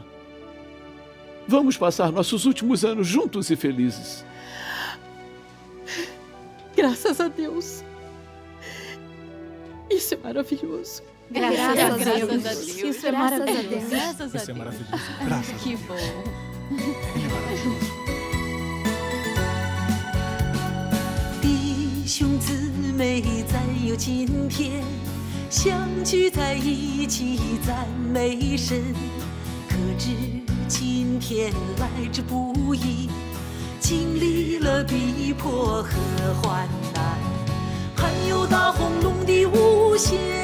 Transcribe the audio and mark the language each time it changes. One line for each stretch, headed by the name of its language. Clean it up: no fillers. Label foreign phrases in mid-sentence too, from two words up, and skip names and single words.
Portuguese: Vamos passar nossos últimos anos juntos e felizes. Graças a Deus. Isso é maravilhoso. Graças a Deus. Isso é maravilhoso. Graças a Deus. Isso é maravilhoso. Graças a Que Deus. bom. Ele é maravilhoso.
Chinese: 弟兄姊妹，再有今天，相聚在一起赞美神。可知今天来之不易，经历了逼迫和患难，还有大轰隆的无限，